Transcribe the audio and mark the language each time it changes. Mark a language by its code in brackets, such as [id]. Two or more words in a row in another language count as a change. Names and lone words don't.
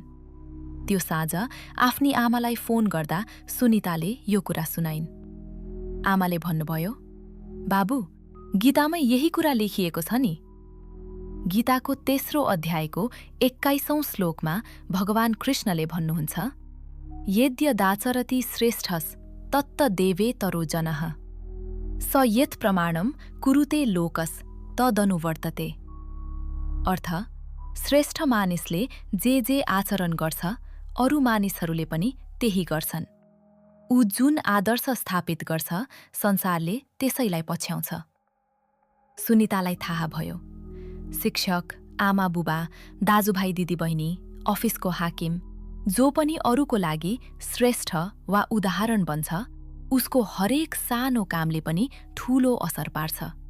[ne] त्यो साँझ आफ्नी आमालाई फोन गर्दा सुनिताले यो कुरा सुनाइन्। आमाले भन्नुभयो, बाबु, गीतामै यही कुरा लेखिएको छ नि। गीताको तेस्रो अध्यायको 21औं श्लोकमा भगवान कृष्णले भन्नुहुन्छ, [sa] यद्यदाचरति श्रेष्ठस् तत्त देवे तरो जनः स यत् प्रमाणम कुरुते लोकस तदनुवर्तते। [ne] अर्थ, श्रेष्ठ मानिसले जे आचरण गर्छ, अरू मानिसहरूले पनि त्यही गर्छन्। ऊ जुन आदर्श स्थापित गर्छ, संसारले त्यसैलाई पछ्याउँछ। सुनितालाई थाहा भयो, शिक्षक, आमा बुबा, दाजुभाइ दिदीबहिनी, अफिसको हाकिम, जो पनि अरूको लागि श्रेष्ठ वा उदाहरण बन्छ, उसको हरेक सानो कामले पनि ठूलो असर पार्छ।